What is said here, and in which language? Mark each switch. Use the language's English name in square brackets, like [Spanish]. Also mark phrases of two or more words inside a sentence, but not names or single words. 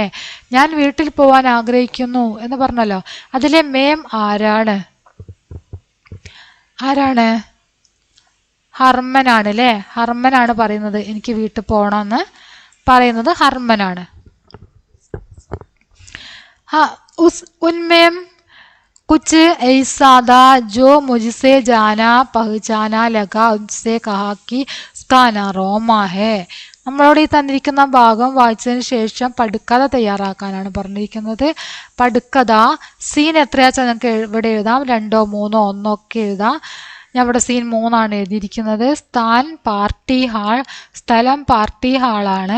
[Malayalam] ഞാൻ വീട്ടിൽ പോവാൻ ആഗ്രഹിക്കുന്നു എന്ന് പറഞ്ഞല്ലോ, അതിലെ മേം ആരാണ്? ഹർമനാണ് അല്ലേ. ഹർമനാണ് പറയുന്നത് എനിക്ക് വീട്ടിൽ പോകണമെന്ന് പറയുന്നത് ഹർമനാണ്. [Hindi] उनमें कुछ ऐसा था जो मुझसे जाना पहचाना लगा उनसे कहा कि उसका नाम रोमा है. [Malayalam] നമ്മളോട് ഈ തന്നിരിക്കുന്ന ഭാഗം വായിച്ചതിന് ശേഷം പടുക്കഥ തയ്യാറാക്കാനാണ് പറഞ്ഞിരിക്കുന്നത്. പടുക്കഥ സീൻ എത്രയാച്ചാൽ നിങ്ങൾക്ക് ഇവിടെ എഴുതാം, 2, 3, 1 ഒക്കെ എഴുതാം. ഞാൻ ഇവിടെ സീൻ 3 എഴുതിയിരിക്കുന്നത്. സ്ഥലം പാർട്ടി ഹാളാണ്.